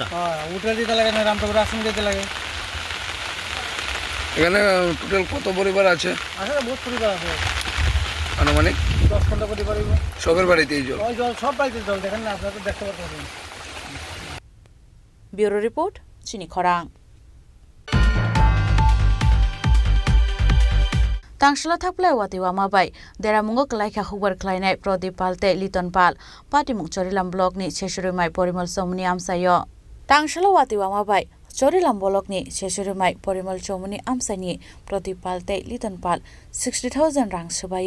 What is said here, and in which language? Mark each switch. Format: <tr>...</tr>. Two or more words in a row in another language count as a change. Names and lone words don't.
<bn>হ্যাঁ হোটেল দিতে লাগে না রামটাপুর আশ্রম দিতে লাগে এখানে টোটাল কত পরিবার আছে আসলে বহুত পরিবার আছে আনুমানিক 10-15 পরিবার সবার বাড়িতেই জল ওই জল সব বাড়িতে জল দেখেন না আপনারা তো দেখতে পাচ্ছেন</bn> <en>Bureau report</en> <trp>চিনি খরাং Tangshala thakplai wati wama bai deramungo klaikha hubar khlainai Pradip Palte Liton Pal Patimuk Chorilam block ni Cheshurumai Porimal Somni amsayo Tangshala wati wama bai Chorilam block ni Cheshurumai Porimal Chomuni amsani Pradip Palte Liton Pal 60,000 rang subaye</trp>